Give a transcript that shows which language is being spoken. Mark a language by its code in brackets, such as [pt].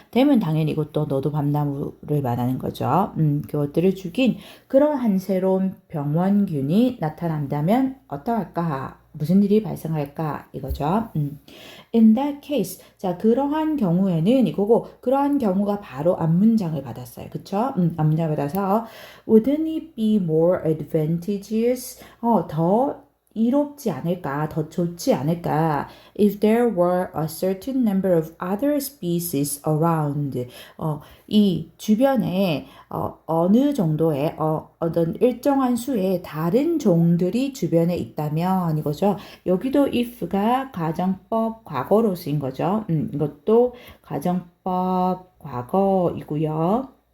[ko] them은 당연히 이것도 너도 밤나무를 말하는 거죠. 그것들을 죽인 그러한 새로운 병원균이 나타난다면 어떠할까? 무슨 일이 발생할까? 이거죠. [en] In that case, [ko] 자 그러한 경우에는 이거고 그러한 경우가 바로 앞문장을 받았어요. 그쵸? 앞문장을 받아서 [en] Wouldn't it be more advantageous? [ko] 더 이롭지 않을까, 더 좋지 않을까, [en] if there were a certain number of other species around. [ko] 이 주변에 어느 정도의 어떤 일정한 수의 다른 종들이 주변에 있다면 이거죠. 여기도 if가 가정법 과거로 쓰인 거죠. 이것도 가정법 과거이고요.